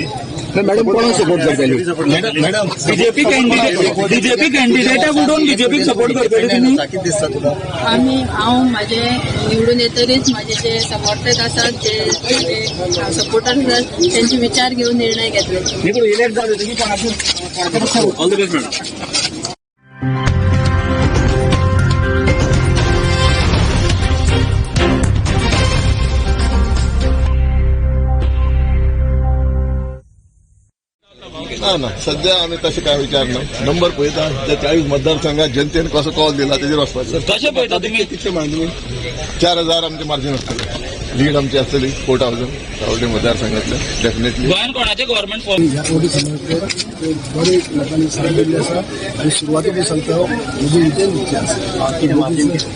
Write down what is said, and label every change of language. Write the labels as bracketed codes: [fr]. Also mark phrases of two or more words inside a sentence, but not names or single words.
[kok] मॅडम कोणाक सपोर्ट करतली? मॅडम बीजेपी कॅन्डिडेटाक उडोवन बीजेपीक सपोर्ट करतली तुमी? हांव म्हाजे निवडून येतरीच म्हाजे जे समर्थक आसात, जे सपोर्टर आसात त्यांचे विचार घेऊन निर्णय घेतले. इलेक्ट जाले तुम्ही कोणाक? [en] all the best madam. [mr] ना सध्या आम्ही तसे काय विचार नाही. [kok] नंबर पळयता त्या 40 मतदारसंघात जनतेने कसो कॉल दिला त्याचेर वचपाचें. कशें पळयता तुमी? कितले मागणी? 4000 आमचे मार्जिन असतले. लीड आमची असतली 4000 सावड्डे मतदारसंघातले डेफिनेटली. गोंयान कोणाचे [en] government form? [kok] ह्या कोटी समजते बरेच लोकांनी साथ दिल्ली आसा आणि सुरवातीक सांगता म्हजी इंटेन इतली आसा.